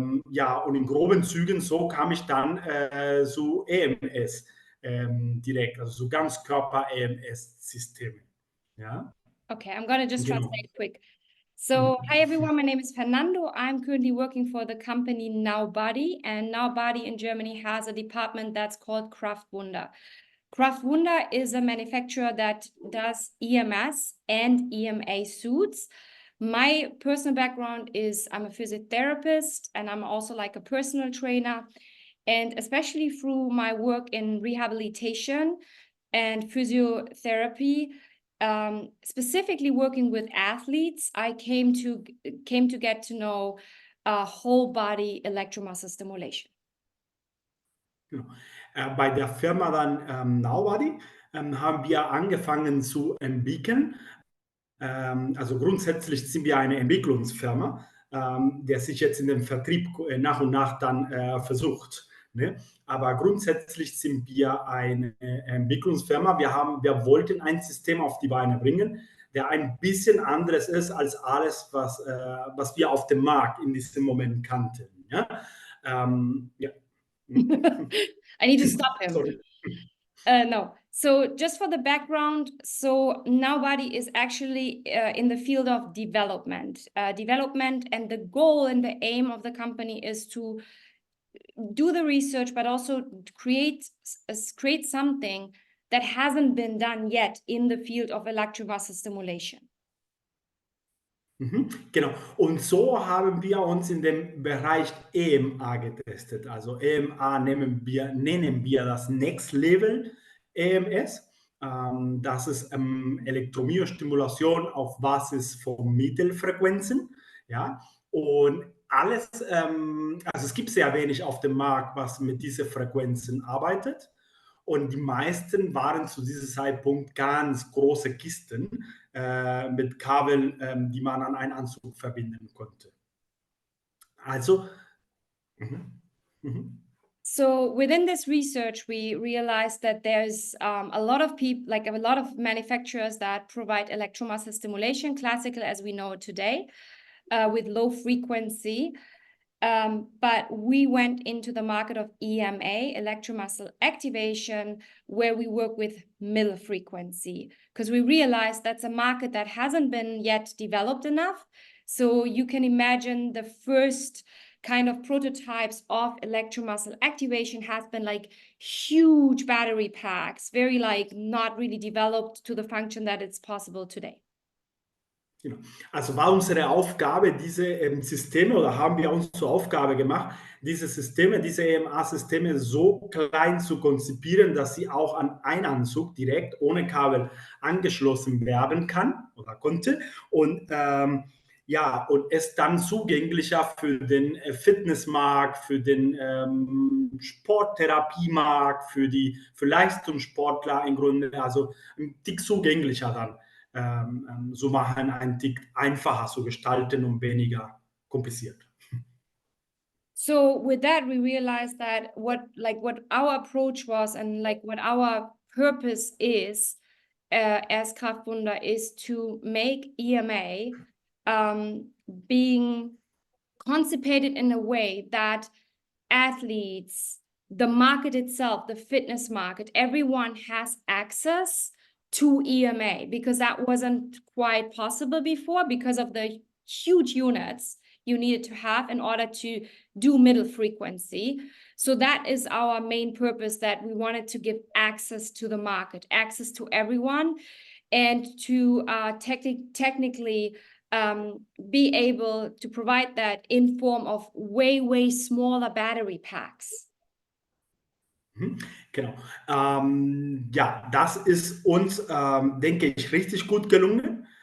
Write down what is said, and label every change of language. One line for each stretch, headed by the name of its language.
German: Ja, und in groben Zügen so kam ich dann zu EMS direkt, also so Ganzkörper-EMS-Systeme. Ja?
English: Okay, I'm going to just translate quick. So, hi everyone, my name is Fernando. I'm currently working for the company Nowbody, and Nowbody in Germany has a department that's called Kraftwunder. Kraftwunder is a manufacturer that does EMS and EMA suits. My personal background is I'm a physiotherapist and I'm also like a personal trainer. And especially through my work in rehabilitation and physiotherapy, specifically working with athletes, I came to get to know whole body electromuscle-stimulation.
German: Genau. Bei der Firma dann Nowbody haben wir angefangen zu entwickeln Also grundsätzlich sind wir eine Entwicklungsfirma, der sich jetzt in den Vertrieb nach und nach dann versucht. Ne? Aber grundsätzlich sind wir eine Entwicklungsfirma. Wir wollten ein System auf die Beine bringen, der ein bisschen anderes ist als alles, was wir auf dem Markt in diesem Moment kannten. Ja? Ja.
English: I need to stop him. Sorry. No. So just for the background, so nobody is actually in the field of development. Development and the goal and the aim of the company is to do the research, but also create something that hasn't been done yet in the field of electromuscle stimulation.
German: Genau. Und so haben wir uns in dem Bereich EMA getestet. Also EMA nennen wir das Next Level EMS. Das ist Elektromyostimulation auf Basis von Mittelfrequenzen. Ja? Und alles, also es gibt sehr wenig auf dem Markt, was mit diesen Frequenzen arbeitet. Und die meisten waren zu diesem Zeitpunkt ganz große Kisten mit Kabel, die man an einen Anzug verbinden konnte. Also,
English: So within this research, we realized that there's a lot of people, like a lot of manufacturers that provide electromuscle stimulation, classical as we know it today, with low frequency. But we went into the market of EMA, electromuscle activation, where we work with middle frequency, because we realized that's a market that hasn't been yet developed enough. So you can imagine the first kind of prototypes of electromuscle activation has been like huge battery packs, very like not really developed to the function that it's possible today.
German: Genau. Also war unsere Aufgabe, diese Systeme, oder haben wir uns zur Aufgabe gemacht, diese Systeme, diese EMA-Systeme so klein zu konzipieren, dass sie auch an einen Anzug direkt ohne Kabel angeschlossen werden kann oder konnte und ja, und es dann zugänglicher für den Fitnessmarkt, für den Sporttherapiemarkt, für Leistungssportler im Grunde, also ein Tick zugänglicher dann so machen, einen Tick einfacher zu gestalten und weniger kompliziert.
English: So with that, we realized that what our approach was and like what our purpose is as Kraftwunder is to make EMA being constipated in a way that athletes, the market itself, the fitness market, everyone has access to EMA, because that wasn't quite possible before because of the huge units you needed to have in order to do middle frequency. So that is our main purpose, that we wanted to give access to the market, access to everyone, and to technically be able to provide that in form of way, way smaller battery packs.
German: Genau. Ja, das ist uns, denke ich, richtig gut gelungen.